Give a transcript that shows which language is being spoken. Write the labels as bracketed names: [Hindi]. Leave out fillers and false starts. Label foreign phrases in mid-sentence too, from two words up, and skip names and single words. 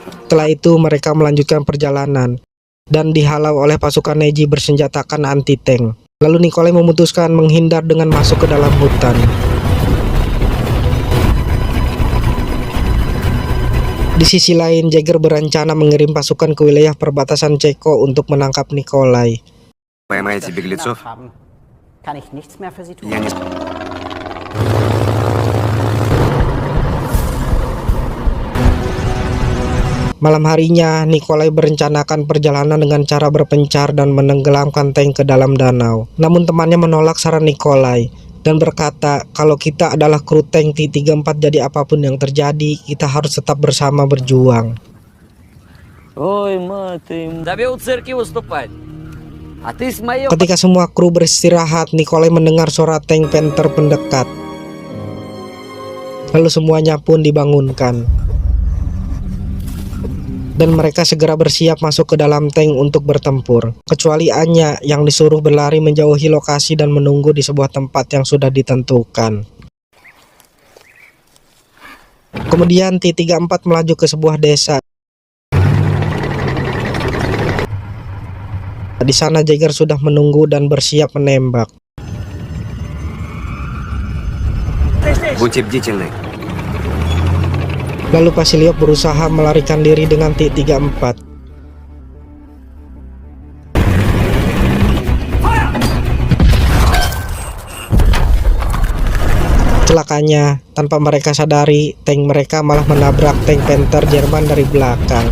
[Indonesian] Setelah itu mereka melanjutkan perjalanan dan dihalau oleh pasukan Neji bersenjatakan anti-tank. Lalu Nikolai memutuskan menghindar dengan masuk ke dalam hutan. Di sisi lain, Jaeger berencana mengirim pasukan ke wilayah perbatasan Ceko untuk menangkap Nikolai. [Russian] Поймаете беглецов? [German] Kann ich nichts mehr für Sie tun? [Russian] Я не... [Indonesian] Malam harinya, Nikolai berencanakan perjalanan dengan cara berpencar dan menenggelamkan tank ke dalam danau. Namun temannya menolak saran Nikolai dan berkata, kalau kita adalah kru tank T-34, jadi apapun yang terjadi, kita harus tetap bersama berjuang. [Russian] Ой, мать, тебе у церкви выступать. А ты с моей... [Indonesian] Ketika semua kru beristirahat, Nikolai mendengar suara tank Panther mendekat. Lalu semuanya pun dibangunkan. Dan mereka segera bersiap masuk ke dalam tank untuk bertempur. Kecuali Anya yang disuruh berlari menjauhi lokasi dan menunggu di sebuah tempat yang sudah ditentukan. Kemudian T-34 melaju ke sebuah desa. Di sana Jaeger sudah menunggu dan bersiap menembak. [Russian] Будьте бдительны. [Indonesian] Lalu Vasiliov berusaha melarikan diri dengan T-34. Celakanya, tanpa mereka sadari, tank mereka malah menabrak tank Panther Jerman dari belakang.